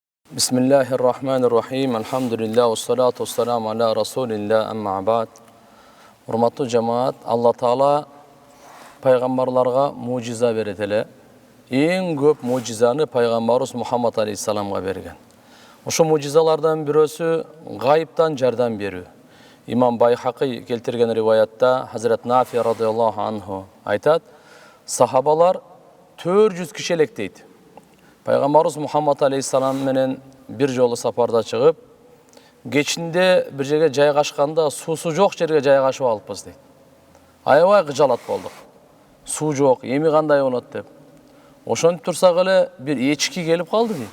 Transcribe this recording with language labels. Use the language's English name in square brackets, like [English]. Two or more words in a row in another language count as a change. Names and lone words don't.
[Arabic] بسم الله الرحمن الرحيم الحمد لله والصلاة والسلام على رسول الله أما بعد. [Kyrgyz] Урматтуу жамаат, Алла Таала пайгамбарларга мужиза берет эле. Эң көп мужизаны пайгамбарыбыз Мухаммад алейхиссаламга берген. Ошо мужизалардан бирөөсү гайыптан жардам берүү. Имам Байхақи келтирген риваятта Хазрат Нафи [Arabic] رضي الله عنه [Kyrgyz] айтат, сахабалар 400 киши элек дейт. Пайгамбарыбыз Мухаммад алейхиссалам менен бир жолу сапарда чыгып, кечинде бир жерге жайгашканда суусу жок жерге жайгашып алыппыз дейт. Аябай кыжалат болдук. Суу жок, эми кандай болот деп. Ошентип турсак эле бир эчки келип калды дейт.